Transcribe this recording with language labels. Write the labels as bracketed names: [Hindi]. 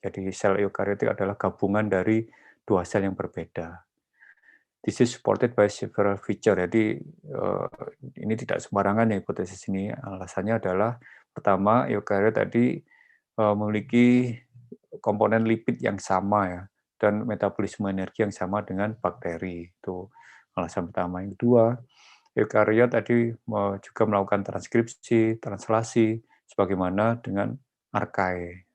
[Indonesian] Jadi sel eukaryotik adalah gabungan dari dua sel yang berbeda. [English] This is supported by several feature. [Indonesian] Jadi ini tidak sembarangan ya hipotesis ini. Alasannya adalah pertama, eukaryot tadi memiliki komponen lipid yang sama ya, dan metabolisme energi yang sama dengan bakteri. Itu alasan pertama. Yang kedua, eukaryot tadi juga melakukan transkripsi, translasi, sebagaimana dengan archaea.